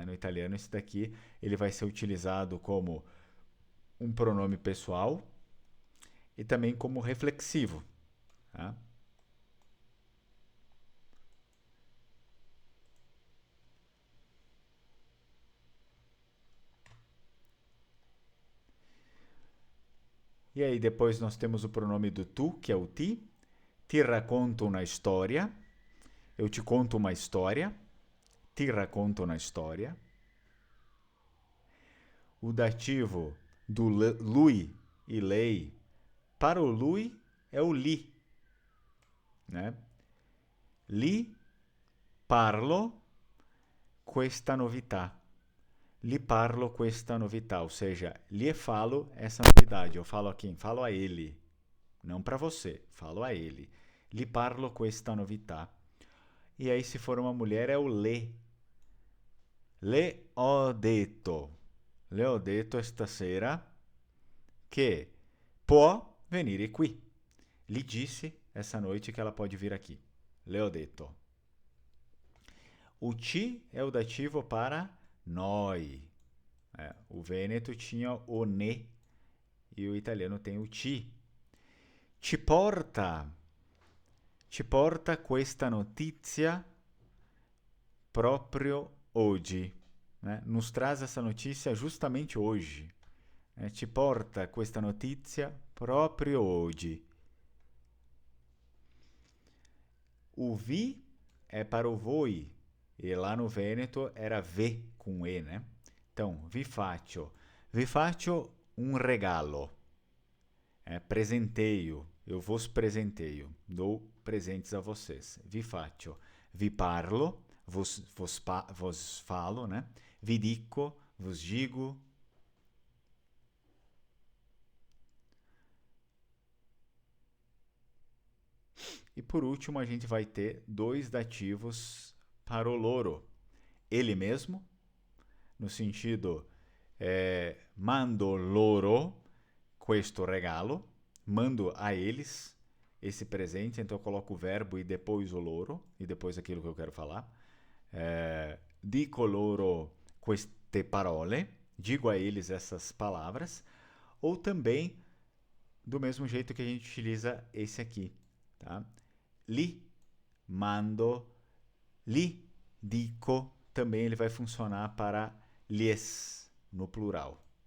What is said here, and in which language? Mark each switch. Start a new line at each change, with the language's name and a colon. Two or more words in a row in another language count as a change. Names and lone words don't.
Portuguese: No italiano isso daqui ele vai ser utilizado como um pronome pessoal e também como reflexivo, tá? E aí depois nós temos o pronome do tu, que é o ti.
Italian: Ti racconto una storia.
Portuguese: Eu te conto uma história.
Italian: Ti racconto una storia.
Portuguese: O dativo do lui e lei para o lui é o li, né?
Italian: Li parlo questa novità. Lhe parlo questa novità,
Portuguese: ou seja, lhe falo essa novidade. Eu falo a quem? Falo a ele. Não para você, falo a ele. Lhe
Italian: parlo questa novità.
Portuguese: E aí, se for uma mulher, é o le.
Italian: Le ho detto. Le ho detto stasera che può venire qui.
Portuguese: Lhe disse essa noite que ela pode vir aqui.
Italian: Le ho detto.
Portuguese: O ti é o dativo para noi. O Vêneto tinha o ne e o italiano tem o ti.
Italian: Ci porta questa notizia proprio oggi.
Portuguese: Né? Nos traz essa notícia justamente hoje.
Italian: Ci porta questa notizia proprio oggi.
Portuguese: O vi é para o voi. E lá no Vêneto era ve com e, né? Então,
Italian: vi faccio un regalo.
Portuguese: Presenteio, eu vos presenteio, dou presentes a vocês.
Italian: Vi faccio, vi parlo,
Portuguese: vos falo, né?
Italian: Vi dico,
Portuguese: vos digo. E por último, a gente vai ter dois dativos para o loro. Ele mesmo, no sentido
Italian: mando loro questo regalo,
Portuguese: mando a eles esse presente, então eu coloco o verbo e depois o loro, e depois aquilo que eu quero falar.
Italian: dico loro queste parole,
Portuguese: digo a eles essas palavras, ou também do mesmo jeito que a gente utiliza esse aqui, tá?
Italian: Li mando, li dico,
Portuguese: também ele vai funcionar para lhes, no plural.